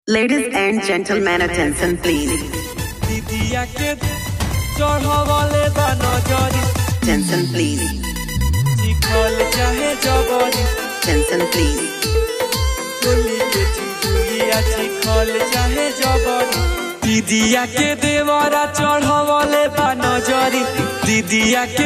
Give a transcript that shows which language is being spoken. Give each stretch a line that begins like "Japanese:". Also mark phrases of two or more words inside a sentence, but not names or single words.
English: Ladies and gentlemen, attention please.
Bhojpuri: दीदिया के चढ़वले बा नजरी
English: Attention please.
Bhojpuri: सिखल चाहे जबरी
English: Attention please.
Bhojpuri: चोली के चिजुलिया सिखल चाहे जबरी दीदिया के देवरा चढ़वले बा नजरी दीदिया के